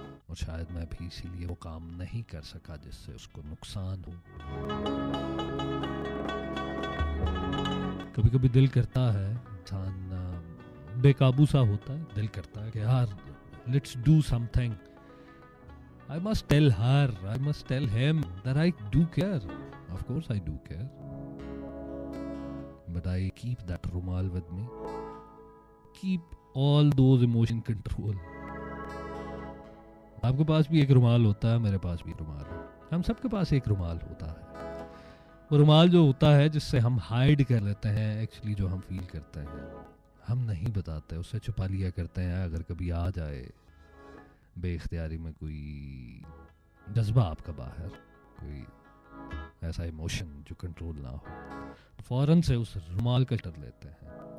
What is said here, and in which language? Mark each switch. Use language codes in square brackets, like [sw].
[hi] और शायद मैं भी इसीलिए वो काम नहीं कर सका जिससे उसको नुकसान हो। कभी कभी दिल करता है, इंसान बेकाबू सा होता है, दिल करता है कि यार [en] let's do something. I must tell her, I must tell him that I do care. Of course I do care. But I keep that rumal with me. Keep all those emotion control. [hi] आपके पास भी एक रुमाल होता है, मेरे पास भी रुमाल है। हम सबके पास एक रुमाल होता है। वो रुमाल जो होता है जिससे हम हाइड कर लेते हैं एक्चुअली जो हम फील करते हैं, हम नहीं बताते, उससे छुपा लिया करते हैं। अगर कभी आ जाए बेइख्तियारी में कोई जज्बा आपका बाहर, कोई ऐसा इमोशन जो कंट्रोल ना हो, फौरन से उस रुमाल का कर लेते हैं।